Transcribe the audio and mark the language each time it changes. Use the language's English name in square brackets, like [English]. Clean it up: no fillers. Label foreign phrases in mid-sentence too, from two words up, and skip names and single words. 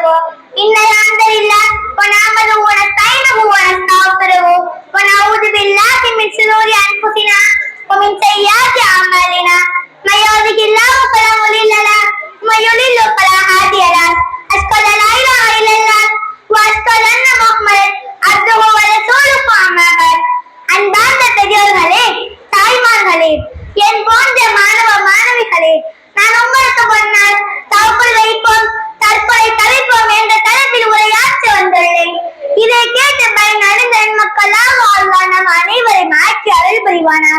[Arabic] إن الحمد لله ونعمله ونستعينه ونستغفره ونعوذ بالله من شرور أنفسنا ومن سيئات أعمالنا. من يهده الله فلا مضل له ومن يضلل فلا هادي له. أشهد أن لا إله إلا الله وأشهد أن محمدا عبده ورسوله. أما بعد. [Tamil] அன்பார்ந்த பெரியோர்களே, தாய்மார்களே, என் போன்ற மாணவ மாணவிகளே, நான் உங்களுக்கு முன்னால் தவக்குள் வைப்போம், தற்கொலை தவிர்ப்போம் என்ற தலைப்பில் உரையாற்ற வந்துள்ளேன். இதை கேட்டு பயனடைந்த மக்களாக அல்லாஹ் நம் அனைவரையும் ஆட்சி அருள் புரிவானாக.